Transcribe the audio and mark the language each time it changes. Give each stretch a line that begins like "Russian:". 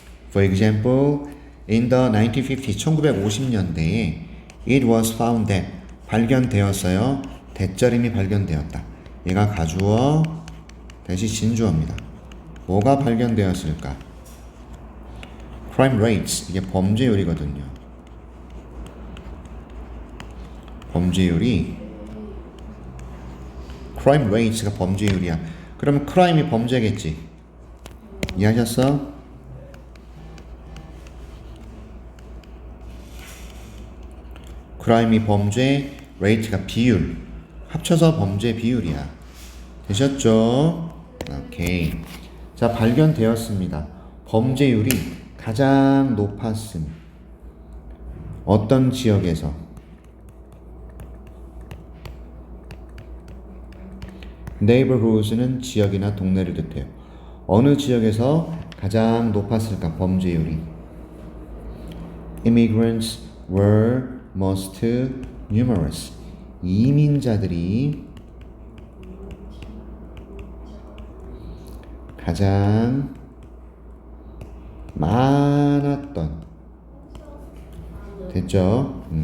English: For example, in the 1950s,
Korean: 1950년대에
English: it was found that,
Korean: 발견되었어요. 대절임이 발견되었다. 얘가 가주어 대시 진주어입니다. 뭐가 발견되었을까? Crime rates, 이게 범죄율이거든요. 범죄율이, crime rates가 범죄율이야. 그러면 crime이 범죄겠지. 이해하셨어? crime이 범죄, rate가 비율. 합쳐서 범죄 비율이야. 되셨죠? 오케이. 자, 발견되었습니다. 범죄율이 가장 높았음. 어떤 지역에서? neighborhoods는 지역이나 동네를 뜻해요. 어느 지역에서 가장 높았을까? 범죄율이.
English: Immigrants were most numerous.
Korean: 이민자들이 가장 많았던. 됐죠?